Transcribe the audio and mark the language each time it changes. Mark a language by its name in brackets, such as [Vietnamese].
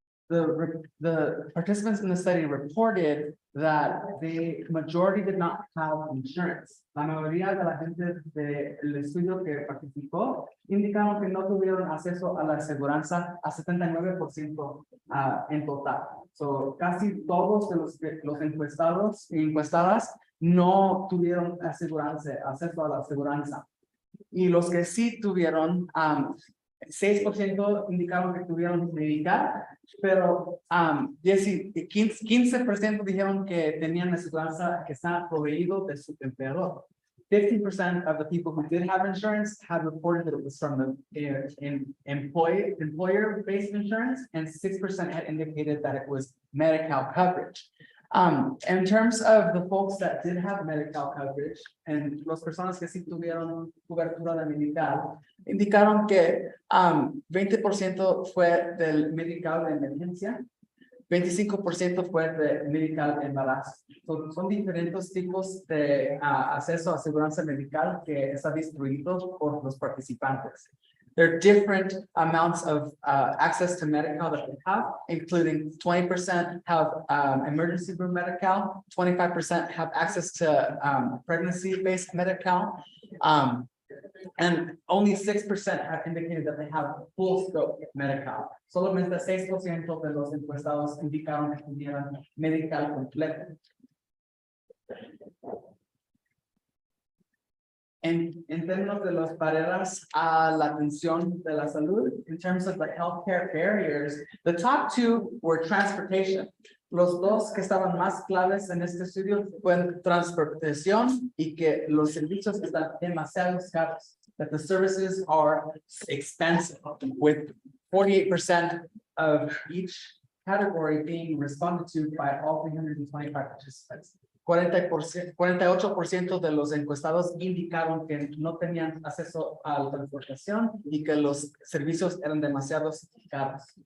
[English] The participants in the study reported that the majority did not have insurance. [Spanish] La mayoría de la gente del estudio que participó indicaron que no tuvieron acceso a la aseguranza a 79% en total. So, casi todos de los encuestados y encuestadas no tuvieron acceso a la aseguranza. Y los que sí tuvieron, 6% indicaron que tuvieron medical, pero 15% dijeron que tenían aseguranza que está proveído de su empleador. [English] 50% of the people who did have insurance had reported that it was from the employer-based insurance, and 6% had indicated that it was Medi-Cal coverage. In terms of the folks that did have Medi-Cal coverage, and [Spanish] las personas que sí tuvieron cobertura de Medi-Cal, indicaron que 20% fue del Medi-Cal de emergencia, 25% fue de Medi-Cal embarazo. Son diferentes tipos de acceso a aseguranza medical que está distribuido por los participantes. [English] There are different amounts of access to Medi-Cal that they have, including 20% have emergency room Medi-Cal, 25% have access to pregnancy-based Medi-Cal, and only 6% have indicated that they have full scope Medi-Cal. [Spanish] Solamente 6% de los encuestados indicaron que tuvieran Medi-Cal completo. En términos de las barreras a la atención de la salud, [English] in terms of the healthcare barriers, the top two were transportation. [Spanish] Los dos que estaban más claves en este estudio fueron transportación y que los servicios están demasiado caros. [English] That the services are expensive, with 48% of each category being responded to by all 325 participants. [Spanish] 48% de los encuestados indicaron que no tenían acceso a la transportación y que los servicios eran demasiado caros.